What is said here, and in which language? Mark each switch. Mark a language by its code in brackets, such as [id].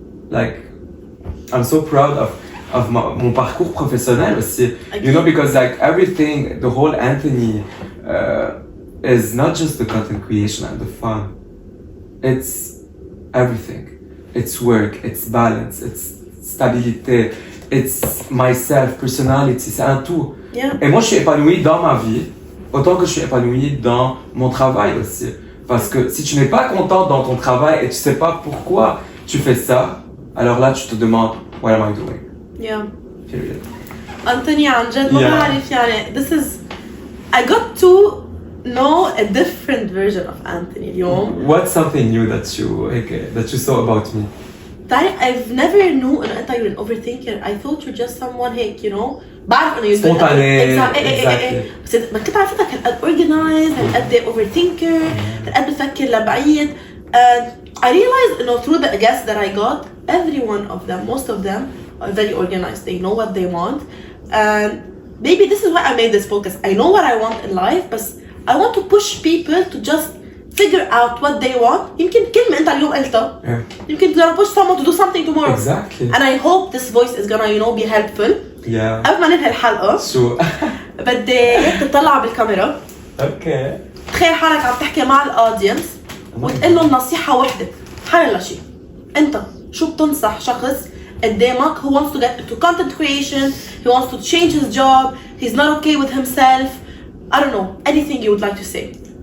[en] Like I'm so proud of [fr] mon parcours professionnel aussi. [en] You know, because like everything, the whole Anthony is not just the content creation and the fun. It's everything. It's work, it's balance, it's stabilité, it's myself, personality, [fr] c'est un tout. [en] Yeah. [fr] Et moi, je suis épanoui dans ma vie, autant que je suis épanoui dans mon travail aussi. Parce que si tu n'es pas content dans ton travail et tu sais pas pourquoi tu fais ça, alors là, tu te demandes, [en] what am I doing? Yeah. Period. [ar] أنتوني عن جد ما [en] Yeah. [ar] بعرف يعني [en] this is I got to know a different version of Anthony اليوم. What's something new that you saw about me? [ar] تعرف [en] I've never knew [ar] إنه أنت [en] you're an overthinker. I thought you're just someone [ar] هيك [en] you know [ar] بعرف إنه [en] you're [fr] Spontané. [en] Exactly. [ar] بس ما كنت عرفتك هالقد organized هالقد overthinker هالقد بفكر لبعيد. [en] And I realized [ar] إنه [en] through the guests that I got every one of them most of them are very organized. They know what they want. And maybe this is why I made this focus. I know what I want in life, but I want to push people to just figure out what they want. [ar] يمكن كلمة أنت اليوم قلتها. [en] Yeah. [ar] يمكن [en] gonna push someone to do something tomorrow. Exactly. And I hope this voice is gonna be helpful. Yeah. [ar] قبل ما ننهي الحلقة [en] So. [ar] بدي إياك تطلع بالكاميرا. [en] Okay. [ar] تخيل حالك عم تحكي مع الأودينس وتقول لهم نصيحة واحدة حل لشيء. أنت شو بتنصح شخص قدامك [en] who wants to get into content creation, he wants to change his job, he's not okay with himself, I don't know, anything you would like to say.